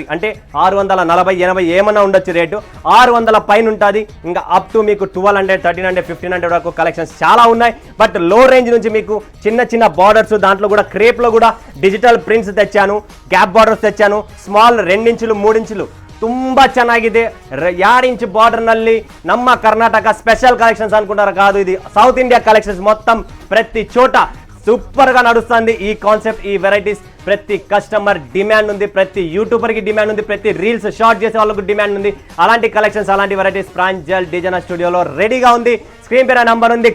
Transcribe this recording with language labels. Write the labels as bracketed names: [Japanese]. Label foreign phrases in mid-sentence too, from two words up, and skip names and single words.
[Telugu] అంటే 640 80 ఏమన్నా ఉండొచ్చు రేటు. 600 పైన ఉంటుంది. ఇంకా అప్ టు మీకు 1200 1300 1500 వరకు కలెక్షన్స్ చాలా ఉన్నాయి. బట్ [English] low range [Telugu] నుంచి మీకు చిన్న బార్డర్స్ దాంట్లో కూడా క్రేప్లో కూడా [English] digital prints [Telugu] తెచ్చాను. [English] gap borders [Telugu] తెచ్చాను. స్మాల్ 2 ఇంచులు 3 ఇంచులు [Kannada] ತುಂಬಾ ಚೆನ್ನಾಗಿದೆ. 2 [English] inch border [Kannada] ನಲ್ಲಿ ನಮ್ಮ ಕರ್ನಾಟಕ [English] special collections [Kannada] ಅನ್ಕೊಂಡಾರ ಕಾದು ಇದು [Telugu] సౌత్ ఇండియా కలెక్షన్స్ మొత్తం ప్రతి చోట సూపర్ గా నడుస్తుంది. ఈ కాన్సెప్ట్ ఈ వెరైటీస్ ప్రతి [English] customer demand [Telugu] ఉంది. ప్రతి యూట్యూబర్ కి డిమాండ్ ఉంది. ప్రతి [English] reels short [Telugu] చేసే వాళ్ళకు డిమాండ్ ఉంది. అలాంటి కలెక్షన్స్ అలాంటి వెరైటీస్ ప్రాంజల్ డిజైనర్ స్టూడియోలో రెడీగా ఉంది. స్క్రీన్ పైన నంబర్ ఉంది.